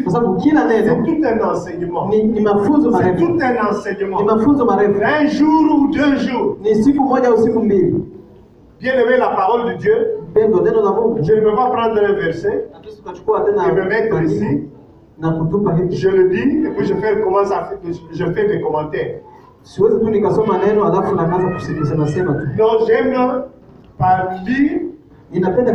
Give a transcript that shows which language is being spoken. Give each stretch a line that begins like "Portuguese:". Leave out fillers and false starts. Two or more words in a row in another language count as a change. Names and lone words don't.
Swahili: kwa sababu kila
French: c'est
Swahili: neno
French: tout un enseignement.
Swahili: ni mafunzo
French: C'est
Swahili: marefu,
French: tout un enseignement.
Swahili: ni mafunzo marefu,
French: Un jour ou deux jours,
Swahili: ni siku moja au siku mbili.
French: bien aimé la parole de Dieu,
Swahili: Pendo neno la Mungu,
French: je ne peux pas prendre un verset
Swahili: na tukachukua tena
French: et me mettre ici,
Swahili: na kutupa hivi.
French: je le dis, et puis je fais des commentaires.
Swahili: Siwezi tu nikasoma neno alafu nakaanza kusema tu.
French: Non, j'aime par lire
Swahili: Ninapenda